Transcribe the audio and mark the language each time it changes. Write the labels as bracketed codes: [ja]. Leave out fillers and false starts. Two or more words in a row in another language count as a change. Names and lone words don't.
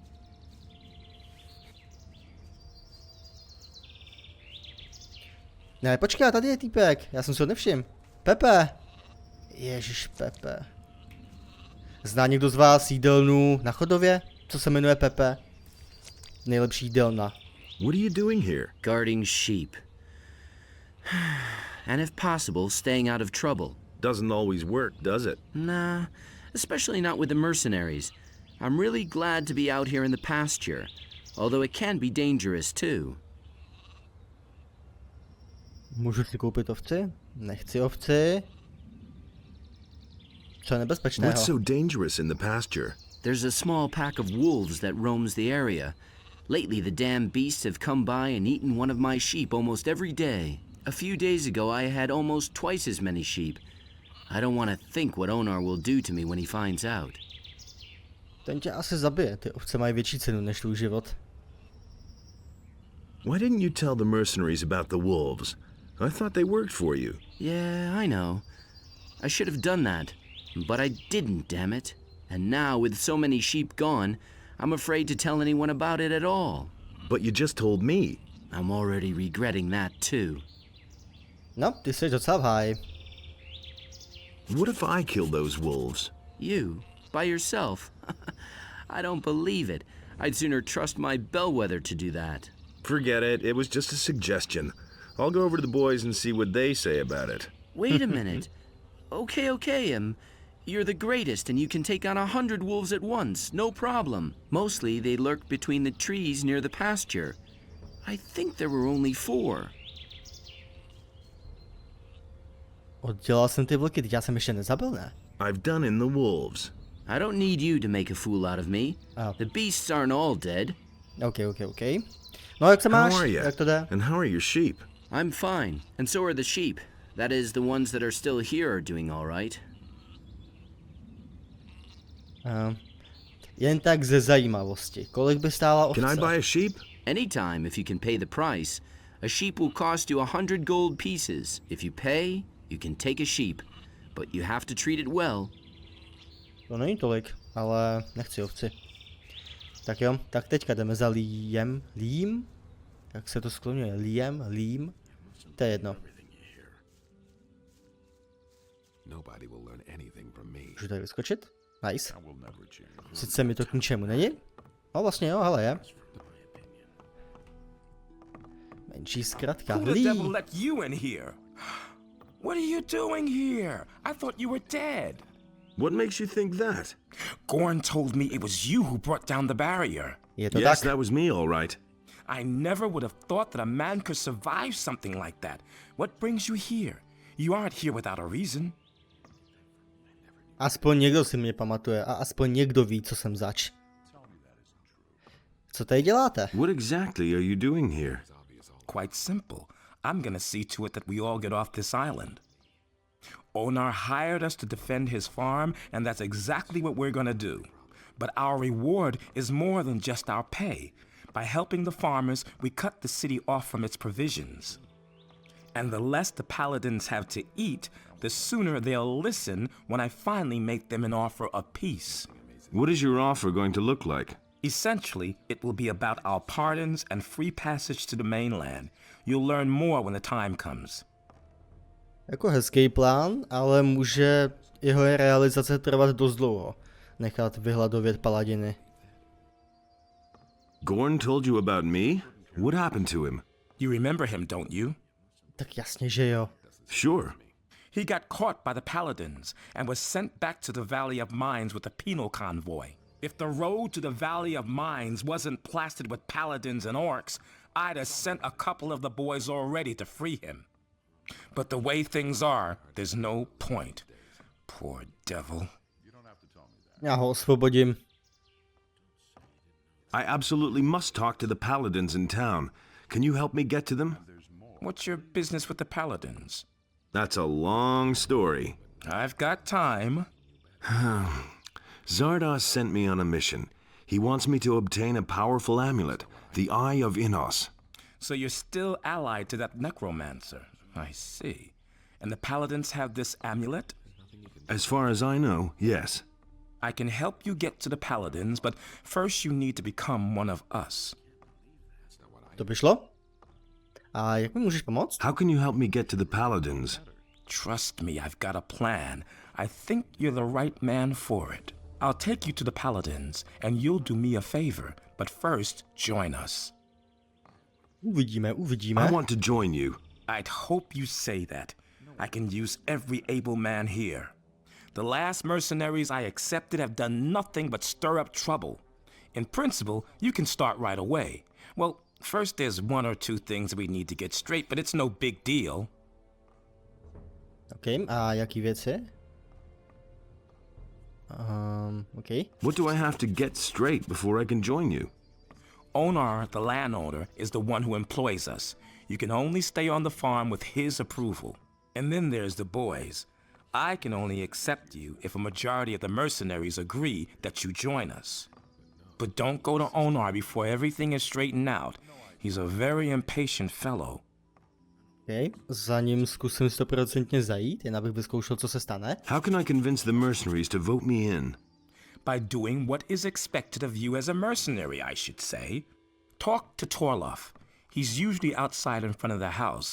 [cs] Ne, počkej, tady je týpek, já jsem si ho nevšiml. Pepe! Ježiš, Pepe. Zná někdo z vás jídelnu na Chodově, co se jmenuje Pepe? Nejlepší jídelna. [en] What are you doing here? Guarding sheep. And if possible, staying out of trouble. Doesn't always work, does it? Nah, especially not with the mercenaries. I'm really glad to be out here in the pasture, although it can be dangerous too. [cs] Můžu si koupit ovci? Nechci ovci. Co je nebezpečného? [en] What's so dangerous in the pasture? There's a small pack of wolves that roams the area. Lately, the damn beasts have come by and eaten one of my sheep almost every day. A few days ago, I had almost twice as many sheep. I don't want to think what Onar will do to me when he finds out. [cs] Ten tě asi zabije, ty ovce mají větší cenu než tvůj život. [en] Why didn't you tell the mercenaries about the wolves? I thought they worked for you. Yeah, I know. I should have done that, but I didn't, damn it. And now, with so many sheep gone, I'm afraid to tell anyone about it at all. But you just told me. I'm already regretting that too. [cs] No, ty jsi docela v háji. [en] What if I killed those wolves? You? By yourself? I don't believe it. I'd sooner trust my bellwether to do that. Forget it. It was just a suggestion. I'll go over to the boys and see what they say about it. Wait a minute. Okay, you're the greatest and you can take on 100 wolves at once, no problem. Mostly they lurk between the trees near the pasture. I think there were only 4. [cs] Oddělal jsem ty vlky, teď já jsem ještě nezabil, ne? [en] I've done in the wolves. I don't need you to make a fool out of me. Oh. The beasts aren't all dead. [cs] Okay. No, jak se máš? Jak to jde? [en] And how are your sheep? I'm fine, and so are the sheep. That is, the ones that are still here are doing all right. [cs] Jen tak ze zajímavosti. Kolik by stála ovce? [en] Can I buy a sheep? Anytime, if you can pay the price. A sheep will cost you 100 gold pieces. If you pay, you can take a sheep, but you have to treat it well. [cs] To není tolik, ale nechci ovci. Tak jo, tak teďka jdeme za Lím? Jak se to skloňuje? Lím? To je jedno. [en] Nobody will learn anything from me. [cs] Můžu tady vyskočit? Nice. Sice mi to k ničemu není. No vlastně jo, hele je. Menší zkratka. [en] Who the devil let you in here? What are you doing here? I thought you were dead. What makes you think that? Gorn told me it was you who brought down the barrier. Yes, that was me, all right. I never would have thought that a man could survive something like that. What brings you here? You aren't here without a reason. [cs] Aspoň někdo si mě pamatuje a aspoň někdo ví, co jsem zač. Co tady děláte? [en] What exactly are you doing here? Quite simple. I'm gonna see to it that we all get off this island. Onar hired us to defend his farm, and that's exactly what we're gonna do. But our reward is more than just our pay. By helping the farmers, we cut the city off from its provisions. And the less the paladins have to eat, the sooner they'll listen when I finally make them an offer of peace. What is your offer going to look like? Essentially, it will be about our pardons and free passage to the mainland. You'll learn more when the time comes. [cs] Jako hezký plán, ale může jeho realizace trvat dost dlouho. Nechat vyhladovět paladiny. [en] Gorn told you about me? What happened to him? You remember him, don't you? [cs] Tak jasně, že jo. [en] Sure. He got caught by the paladins and was sent back to the Valley of Mines with a penal convoy. If the road to the Valley of Mines wasn't plastered with paladins and orcs, I'd have sent a couple of the boys already to free him. But the way things are, there's no point. Poor devil. [cs] Já ho osvobodím. [en] I absolutely must talk to the paladins in town. Can you help me get to them? What's your business with the paladins? That's a long story. I've got time. Zardoz sent me on a mission. He wants me to obtain a powerful amulet, the Eye of Innos. So you're still allied to that necromancer. I see. And the paladins have this amulet? As far as I know, yes. I can help you get to the paladins, but first you need to become one of us. [cs] To by šlo? A jak mi můžeš pomoct? [en] How can you help me get to the paladins? Trust me, I've got a plan. I think you're the right man for it. I'll take you to the paladins, and you'll do me a favor, but first, join us. [cs] Uvidíme. [en] I want to join you. I'd hope you say that. I can use every able man here. The last mercenaries I accepted have done nothing but stir up trouble. In principle, you can start right away. Well, first there's one or two things we need to get straight, but it's no big deal. [cs] Okay, a jaký věci? [en] Okay. What do I have to get straight before I can join you? Onar, the landowner, is the one who employs us. You can only stay on the farm with his approval. And then there's the boys. I can only accept you if a majority of the mercenaries agree that you join us. But don't go to Onar before everything is straightened out. He's a very impatient fellow. [cs] Okay, za ním zkusím 100% zajít, jen abych vyzkoušel, co se stane. [en] How can I convince the mercenaries to vote me in? By doing what is expected of you as a mercenary, I should say. Talk to Torloff. He's usually outside in front of the house.